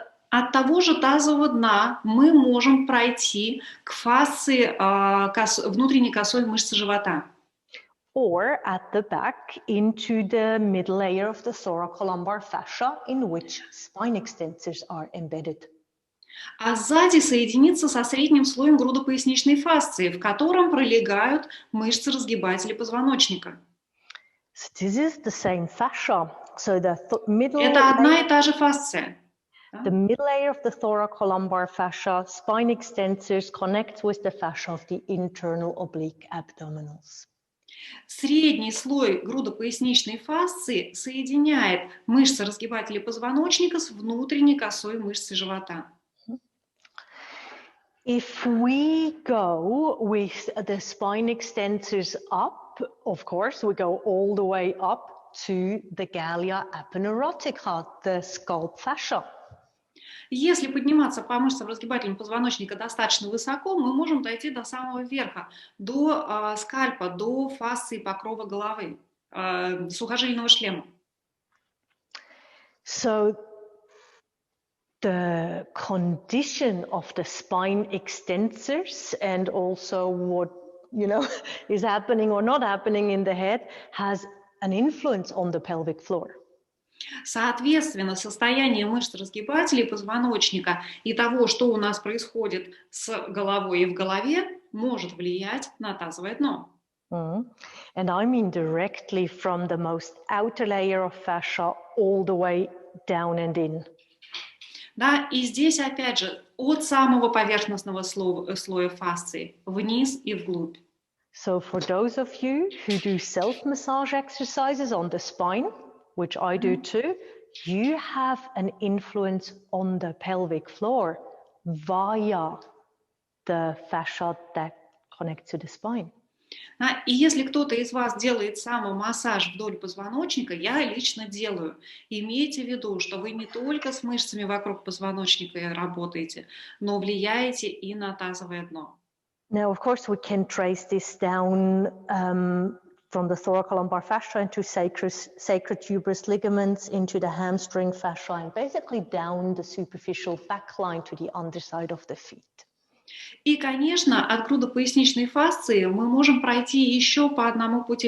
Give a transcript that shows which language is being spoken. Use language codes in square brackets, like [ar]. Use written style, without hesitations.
[ru] От того же тазового дна мы можем пройти к фасции внутренней косой мышцы живота. [en] Or at the back into the middle layer of the thoracolumbar fascia in which spine extensors are embedded. [ru] А сзади соединиться со средним слоем грудопоясничной фасции, в котором пролегают мышцы разгибателя позвоночника. [en] So this is the same fascia. So the middle [ru] Это одна и та же фасция. [en] The middle layer of the thoracolumbar fascia, spine extensors, connects with the fascia of the internal oblique abdominals. [ru] Средний слой грудопоясничной фасции соединяет мышцы разгибателя позвоночника с внутренней косой мышцей живота. [en] If we go with the spine extensors up, of course, we go all the way up to the gallia aponeurotica, the scalp fascia. [ru] Если подниматься по мышцам разгибателя позвоночника достаточно высоко, мы можем дойти до самого верха, до скальпа, до фасции покрова головы, сухожильного шлема. [en] So the condition of the spine extensors and also what is happening or not happening in the head has an influence on the pelvic floor. [ru] Соответственно, состояние мышц разгибателей позвоночника и того, что у нас происходит с головой и в голове, может влиять на тазовое дно. [en] And I mean directly from the most outer layer of fascia all the way down and in. [ru] Да, и здесь опять же от самого поверхностного слоя фасции вниз и вглубь. [en] So for those of you who do self-massage exercises on the spine, which I do too, you have an influence on the pelvic floor via the fascia that connects to the spine. [ru] И если кто-то из вас делает самомассаж вдоль позвоночника, я лично делаю. Имейте в виду, что вы не только с мышцами вокруг позвоночника работаете, но влияете и на тазовое дно. [en] Now, of course, we can trace this down from the thoracolumbar fascia into sacral tuberous ligaments, into the hamstring fascia, and basically down the superficial back line to the underside of the feet. [ru] И, конечно, от грудопоясничной фасции мы можем пройти еще по одному пути.